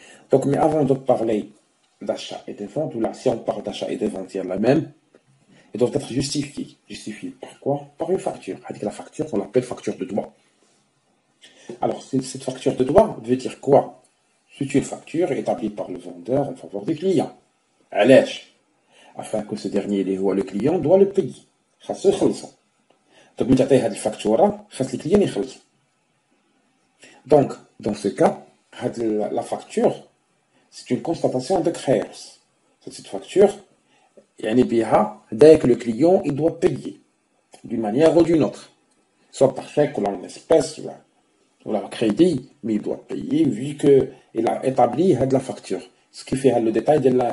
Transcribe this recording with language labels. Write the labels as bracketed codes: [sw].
[fr] Donc, mais avant de parler d'achat et de vente, ou là, si on parle d'achat et de vente, il y a la même, elle doit être justifiée. Justifiée par quoi? Par une facture. Avec la facture, on l'appelle facture de droit. Alors, cette facture de droit veut dire quoi? C'est une facture établie par le vendeur en faveur du client. [ar] علاش? [fr] Afin que ce dernier les voit le client doit le payer. [ar] خاصو يخلصو. Donc, ملي تعطيه هاد الفاكتورة خاص الكليان يخلص. [fr] Donc, dans ce cas, la facture, c'est une constatation de créance. Cette facture, [ar] يعني بها [fr] dès que le client il doit payer d'une manière ou d'une autre, soit par chèque ou en espèces ou en crédit, mais il doit payer vu qu'il a établi la facture. Ce qui fait le détail de